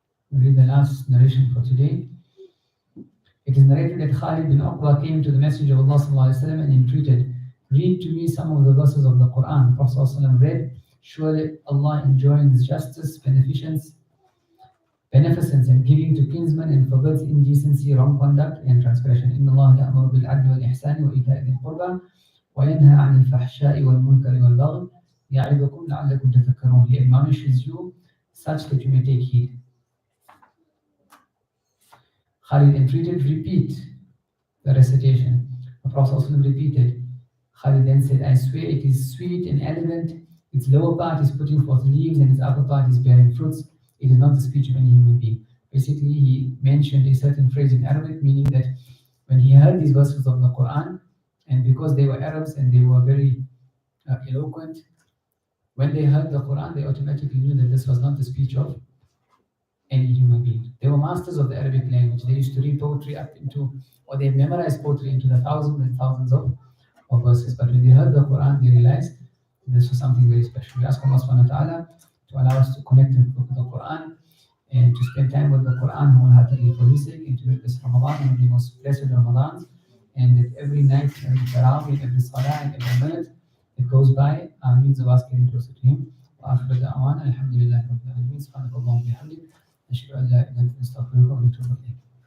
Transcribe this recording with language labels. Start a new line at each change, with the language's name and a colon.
English: We'll read the last narration for today. It is narrated that Khalid bin Uqba came to the Messenger of Allah ﷺ and entreated, "Read to me some of the verses of the Qur'an." The Prophet ﷺ read, "Surely Allah enjoins justice, beneficence, and giving to kinsmen, and forbids indecency, wrong conduct, and transgression.
Arabic: إن الله يأمر بالعدل والإحسان وإيتاء ذي القربى وينهى عن الفحشاء والمنكر والبغي يعظكم لعلكم تذكرون."
English: He admonishes you such that you may take heed. Khalid entreated, "Repeat the recitation." The Prophet ﷺ repeated. Khalid then said, "I swear it is sweet and elegant. Its lower part is putting forth leaves and its upper part is bearing fruits. It is not the speech of any human being." Basically, he mentioned a certain phrase in Arabic, meaning that when he heard these verses of the Quran, and because they were Arabs and they were very eloquent, when they heard the Quran, they automatically knew that this was not the speech of any human being. They were masters of the Arabic language. They used to read poetry up into, or they memorized poetry into the thousands and thousands of verses. But when they heard the Quran, they realized this was something very special. We ask Allah subhanahu wa ta'ala to allow us to connect with the Quran and to spend time with the Quran wholeheartedly for His sake, and to make this Ramadan one of the most blessed Ramadans, and that every night, every tarawih, every salah, and every minute that goes by means of us getting closer to Him.
Arabic: وآخر دعوانا الحمد لله رب العالمين سبحانك اللهم وبحمدك نشهد أن لا إله إلا أنت نستغفرك ونتوب إليك.